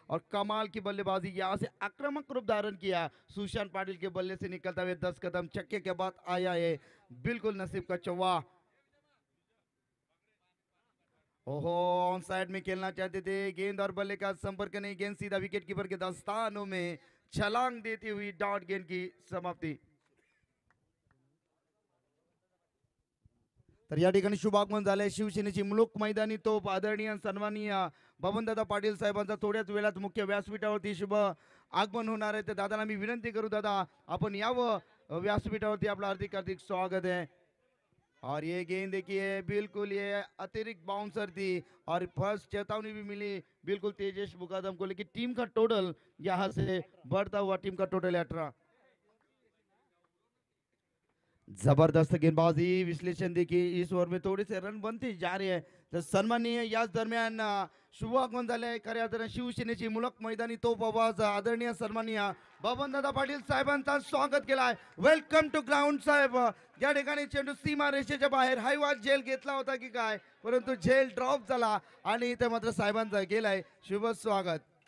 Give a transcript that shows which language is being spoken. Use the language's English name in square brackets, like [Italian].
[Hindi] और कमाल की बल्लेबाजी, यहाँ से आक्रामक रूप धारण किया सुशांत पाटिल के बल्ले से निकलता हुए 10 कदम छक्के के बाद आया है बिल्कुल नसीब का चौवा। ओहो, ऑन साइड में खेलना चाहते थे, गेंद और बल्ले का संपर्क नहीं, गेंद सीधा विकेट कीपर के दस्तानों में छलांग देती हुई डॉट गेंद की समाप्ति। [Marathi] तर या ठिकाणी शुभागमन झाले शिवसेनेची मुलुक मैदानी तोप आदरणीय सन्माननीय बबनदादा पाटील साहेबांचा थोड्याच वेळात मुख्य व्यासपीठावरती शुभ आगमन होणार आहे। तर दादाला मी विनंती करू, दादा आपण यावं व्यासपीठावरती, आपलं हार्दिक हार्दिक स्वागत है। [Hindi] और ये गेंद देखिए बिल्कुल ये अतिरिक्त बाउंसर थी और फर्स्ट चेतावनी भी मिली बिल्कुल तेजेश मुकादम को, लेकिन टीम का टोटल यहाँ से बढ़ता हुआ टीम का टोटल 18। जबरदस्त गेंदबाजी, विश्लेषण देखिए इस ओवर में थोड़े से रन बनते जा रहे हैं। [Marathi] तर सन्माननीय याच दरम्यान शुभागमन झाले खऱ्या अर्थाने शिवसेनेची मुलक मैदानी तोप आवाज आदरणीय सन्माननीय बबनदादा पाटील साहेबांचा स्वागत केलाय। [English] welcome to ground [Marathi] साहेब। या ठिकाणी चेंडू सीमा रेषेच्या बाहेर, हाय वाज झेल घेतला होता की काय, परंतु झेल ड्रॉप झाला आणि इथे मात्र साहेबांचा गेलाय। शुभ स्वागत।